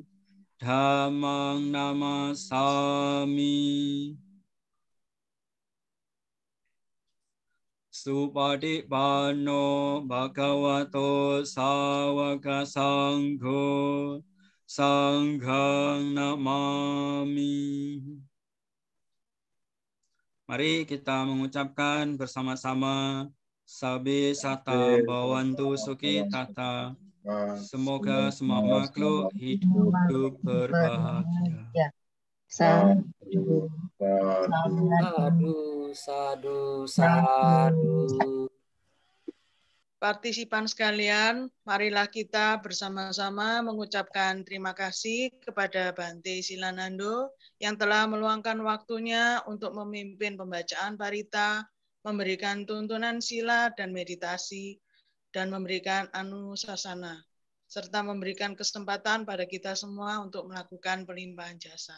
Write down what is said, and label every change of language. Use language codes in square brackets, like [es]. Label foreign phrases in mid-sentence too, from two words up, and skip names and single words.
[pi] Dhammang namasami. Supadipanno bhagavato sawaka sangho. Sanghang namami. [id] Mari kita mengucapkan bersama-sama [pi] Sabe sata bawantu suki tata. [id] Semoga semua makhluk hidup berbahagia. [pi] Sadu, sadu, sadu. [id] Partisipan sekalian, marilah kita bersama-sama mengucapkan terima kasih kepada Bante Silanando yang telah meluangkan waktunya untuk memimpin pembacaan parita, memberikan tuntunan sila dan meditasi, dan memberikan anusasana, serta memberikan kesempatan pada kita semua untuk melakukan pelimpahan jasa.